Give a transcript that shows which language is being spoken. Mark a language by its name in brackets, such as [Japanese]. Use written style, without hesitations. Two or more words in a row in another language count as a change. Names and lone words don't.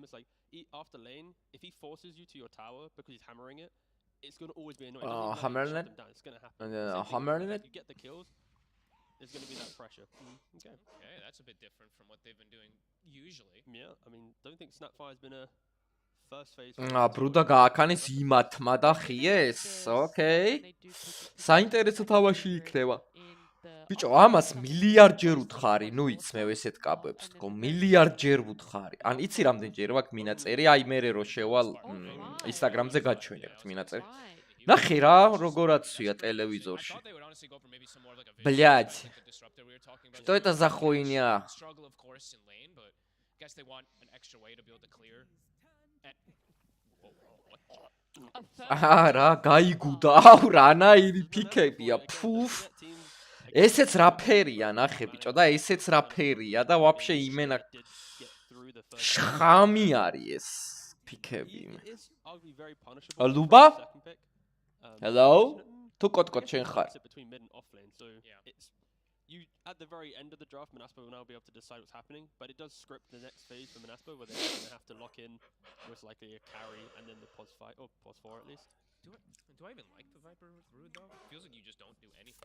[English] It's like after lane, if he forces you to your tower because he's hammering it, it's gonna always be annoying. Hammering it? It's gonna happen. Hammering it? If you get the kills, there's gonna be that pressure. Okay. Okay, that's a bit different from what they've been doing usually. Yeah, I mean, don't think Snapfire's been a first phase. [Georgian] ბრუდა გააქანეს იმათმა და ხიეს. [English] Okay. [Georgian] საინტერესო თამაში იქნება. ბიჭო, ამას მილიარდჯერ უთხარი, ნუ იცმევ ესეთ კაბებს, თქო, მილიარდჯერ უთხარი. ან იცი რამდენჯერ აქვს მინაწერი, აი მე რო შევალ ინსტაგრამზე გაჩვენებთ მინაწერი. ნახე რა, როგორაცვია ტელევიზორში. [Russian] Блядь. Что это за хуйня? [Georgian] რა, გაიგუდა. აუ, რანაირი ფიქებია. ფუფ. ესეც რა ფერია, ნახე ბიჭო და ესეც რა ფერია და [Russian] вообще именно [Georgian] შხამი არის ეს ფიქები. [English] ლუბა? Hello? [Georgian] თუ კოტკოტ შენ ხარ? [English] You at the very end of the draft, Manaspa will now be able to decide what's happening, but it does script the next phase for Manaspa where they're going to have to lock in most likely a carry and then the pos 5 or pos 4 at least. Do I even like the Viper with Brood though? It feels like you just don't do anything.